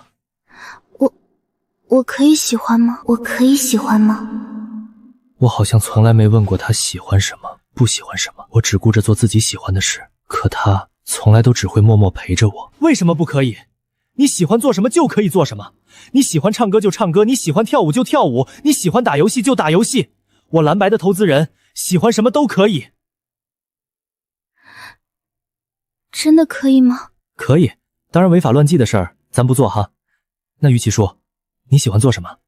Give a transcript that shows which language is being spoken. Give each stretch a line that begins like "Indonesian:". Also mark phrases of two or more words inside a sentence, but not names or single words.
Chinese: 我可以喜歡嗎？我可以喜歡嗎？我好像從來沒問過他喜歡什麼，不喜歡什麼，我只顧着做自己喜歡的事，可他從來都只會默默陪着我。為什麼不可以？你喜歡做什麼就可以做什麼，你喜歡唱歌就唱歌，你喜歡跳舞就跳舞，你喜歡打遊戲就打遊戲。我藍白的投資人，喜歡什麼都可以。真的可以嗎？可以，當然違法亂紀的事兒咱不做哈。那於七叔，你喜歡做什麼？